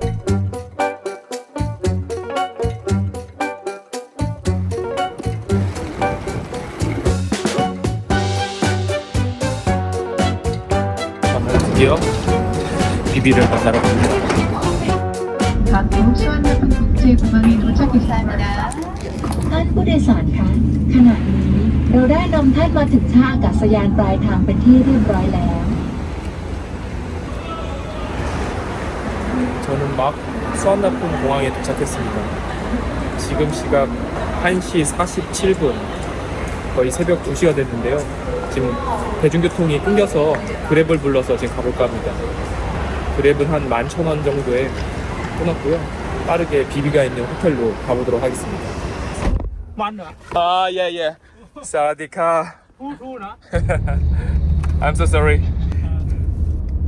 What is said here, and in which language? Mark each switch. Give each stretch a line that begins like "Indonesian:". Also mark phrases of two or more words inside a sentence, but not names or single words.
Korean: 저는 드디어 비비를 만나러 갑니다. 방콕 수완나품 국제공항에 도착했습니다.
Thai: ท่านผู้โดยสารคะขณะนี้เราได้นำท่านมาถึงท่าอากาศยานปลายทางเป็นที่เรียบร้อยแล้ว
Korean: 저는 막 수완나품 공항에 도착했습니다. 지금 시각 1시 47분 거의 새벽 2시가 됐는데요. 지금 대중교통이 끊겨서 그랩을 불러서 지금 가볼까 합니다. 그랩은 한 11,000원 정도에 끊었고요. 빠르게 비비가 있는 호텔로 가보도록 하겠습니다. 예. 사와디카.
English: I'm so sorry.